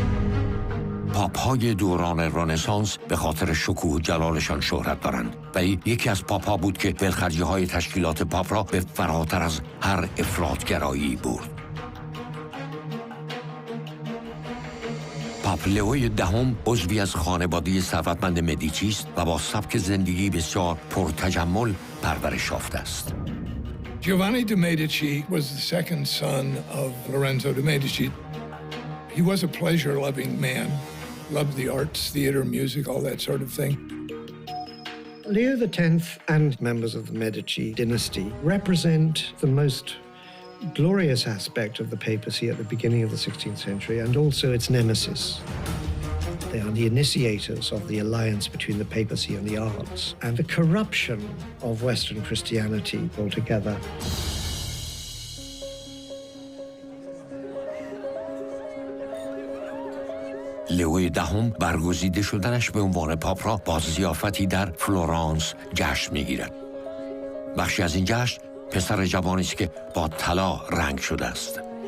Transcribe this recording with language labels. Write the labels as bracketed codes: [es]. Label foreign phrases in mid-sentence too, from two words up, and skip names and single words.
[fa] پاپ‌های دوران رنسانس به خاطر شکوه و جلالشان شهرت دارند، ولی یکی از پاپ‌ها بود که ولخرجی‌های تشکیلات پاپ را به فراتر از هر افراط‌گرایی برد. پاپ لئوی دهم عضوی از خانواده ثروتمند مدیچی است و با سبک زندگی بسیار پرتجمل پرورش یافته است. [en] Giovanni de' Medici was the second son of Lorenzo de' Medici. He was a pleasure-loving man, loved the arts, theater, music, all that sort of thing. Leo X and members of the Medici dynasty represent the most glorious aspect of the papacy at the beginning of the 16th century and also its nemesis. They are the initiators of the alliance between the papacy and the arts and the corruption of Western Christianity altogether. [fa] لئوی دهم برگزیده شدنش به عنوان پاپ را با ضیافتی در فلورانس جشن می‌گیرد. بخشی از این جشن پسر جوانی است که با طلا رنگ شده است.